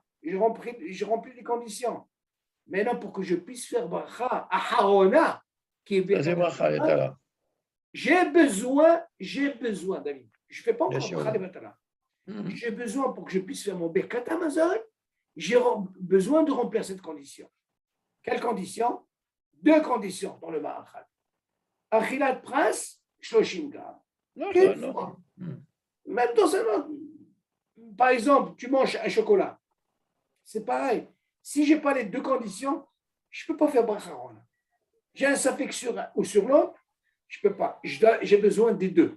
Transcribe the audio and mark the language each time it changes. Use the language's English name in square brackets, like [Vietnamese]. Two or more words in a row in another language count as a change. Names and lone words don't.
[French] J'ai rempli les conditions. Maintenant, pour que je puisse faire bracha à Harona, qui est bracha, j'ai besoin, David. Je ne fais pas encore [Hebrew] ברכה לבטלה. [French] J'ai besoin, pour que je puisse faire mon [Hebrew] ברכת המזון, [French] j'ai besoin de remplir cette condition. Quelle condition? 2 conditions dans le Ma'achal. [Hebrew] אכילת פרס, [French] 30 grammes. Maintenant, par exemple, tu manges un chocolat. C'est pareil. Si je n'ai pas les 2 conditions, je ne peux pas faire bracha rona. J'ai un safek sur un ou sur l'autre, je ne peux pas. J'ai besoin des 2.